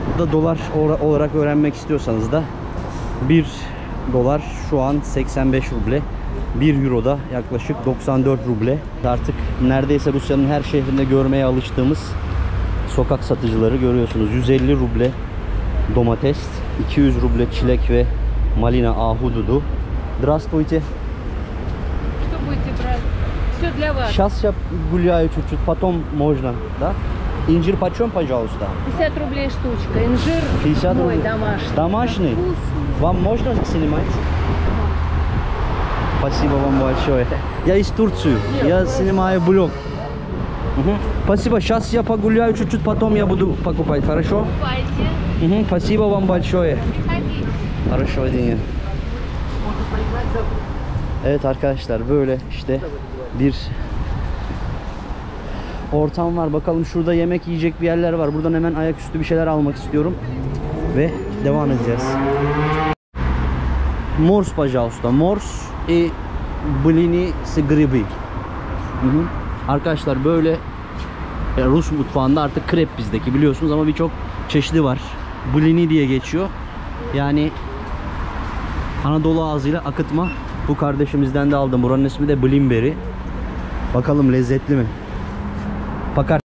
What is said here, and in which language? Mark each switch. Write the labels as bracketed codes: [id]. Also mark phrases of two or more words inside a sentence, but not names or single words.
[tr] Burada dolar olarak öğrenmek istiyorsanız da 1 dolar şu an 85 ruble. 1 euro da yaklaşık 94 ruble. Artık neredeyse Rusya'nın her şehrinde görmeye alıştığımız sokak satıcıları görüyorsunuz. 150 ruble domates, 200 ruble çilek ve малина ahududu. [ru] Здравствуйте. Что будете брать? Все для вас. Сейчас я гуляю чуть-чуть, потом можно, да? Инжир почем, пожалуйста? 50 рублей штучка. Инжир 50 мой рублей. домашний. Домашний? Вкусный. Вам можно снимать? Спасибо вам большое. Я из Турции. Я снимаю блог. Спасибо. Сейчас я погуляю чуть-чуть, потом я буду покупать. Хорошо? Покупайте. Спасибо вам большое. Приходите. Хорошего дня. [tr] Evet arkadaşlar, böyle işte bir ortam var. Bakalım, şurada yemek yiyecek bir yerler var. Buradan hemen ayaküstü bir şeyler almak istiyorum ve devam edeceğiz. [ru] Mors пожалуйста. Mors и блины с грибы. [tr] Arkadaşlar böyle Rus mutfağında artık krep bizdeki biliyorsunuz ama birçok çeşidi var. Blini diye geçiyor. Yani Anadolu ağzıyla akıtma. Bu kardeşimizden de aldım. Buranın ismi de Blimberry. Bakalım lezzetli mi? Bakar.